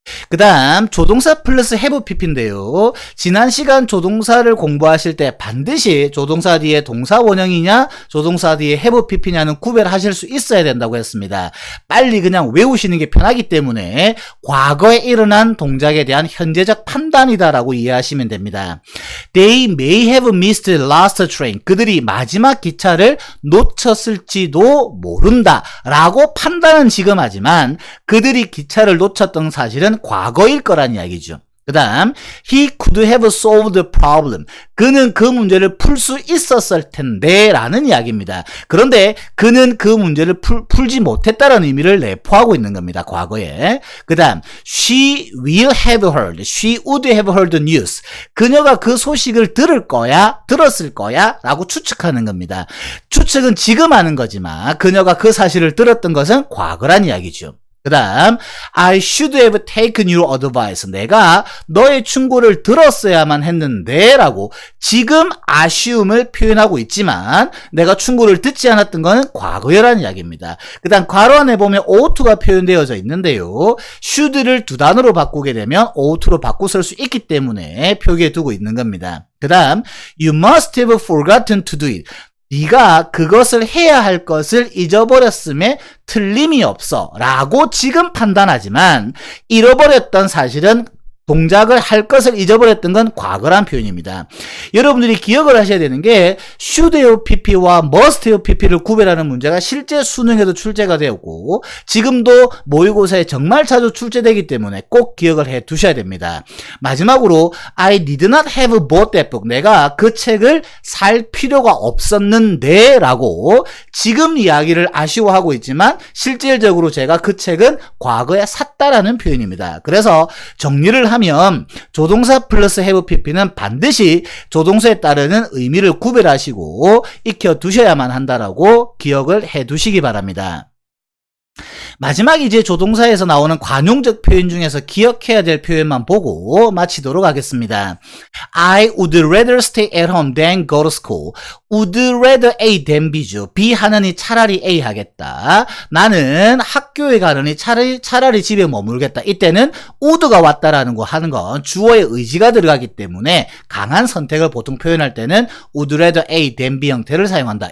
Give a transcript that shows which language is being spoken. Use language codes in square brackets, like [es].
[ko] 그 다음 조동사 플러스 have pp인데요. 지난 시간 조동사를 공부하실 때 반드시 조동사 뒤에 동사 원형이냐 조동사 뒤에 have pp냐는 구별하실 수 있어야 된다고 했습니다. 빨리 그냥 외우시는 게 편하기 때문에 과거에 일어난 동작에 대한 현재적 판단이다라고 이해하시면 됩니다. [en] They may have missed the last train. [ko] 그들이 마지막 기차를 놓쳤을지도 모른다 라고 판단은 지금 하지만 그들이 기차를 놓쳤던 사실은 과거일 거란 이야기죠. 그 다음 [en] He could have solved the problem. [ko] 그는 그 문제를 풀 수 있었을 텐데 라는 이야기입니다. 그런데 그는 그 문제를 풀지 못했다라는 의미를 내포하고 있는 겁니다. 과거에. 그 다음 [en] She will have heard. She would have heard the news. [ko] 그녀가 그 소식을 들었을 거야 라고 추측하는 겁니다. 추측은 지금 하는 거지만 그녀가 그 사실을 들었던 것은 과거란 이야기죠. 그 다음 [en] I should have taken your advice. [ko] 내가 너의 충고를 들었어야만 했는데 라고 지금 아쉬움을 표현하고 있지만 내가 충고를 듣지 않았던 것은 과거여라는 이야기입니다. 그 다음 괄호 안에 보면 oughto가 표현되어져 있는데요. should를 두 단어로 바꾸게 되면 oughto로 바꿔 쓸 수 있기 때문에 표기해 두고 있는 겁니다. 그 다음 [en] You must have forgotten to do it. [ko] 네가 그것을 해야 할 것을 잊어버렸음에 틀림이 없어 라고 지금 판단하지만 잃어버렸던 사실은 동작을 할 것을 잊어버렸던 건 과거란 표현입니다. 여러분들이 기억을 하셔야 되는 게 should have pp와 must have pp를 구별하는 문제가 실제 수능에도 출제가 되었고 지금도 모의고사에 정말 자주 출제되기 때문에 꼭 기억을 해 두셔야 됩니다. [en] 마지막으로 I did not have bought that book. [ko] 내가 그 책을 살 필요가 없었는데 라고 지금 이야기를 아쉬워하고 있지만 실질적으로 제가 그 책은 과거에 샀다라는 표현입니다. 그래서 정리를 하면 조동사 플러스 have pp는 반드시 조동사에 따르는 의미를 구별하시고 익혀두셔야만 한다라고 기억을 해두시기 바랍니다. 마지막 이제 조동사에서 나오는 관용적 표현 중에서 기억해야 될 표현만 보고 마치도록 하겠습니다. [en] I would rather stay at home than go to school. would rather A than B죠. [ko] B 하느니 차라리 A 하겠다. 나는 학교에 가느니 차라리 집에 머물겠다. 이때는 would가 왔다라는 거 하는 건 주어의 의지가 들어가기 때문에 강한 선택을 보통 표현할 때는 would rather A than B 형태를 사용한다.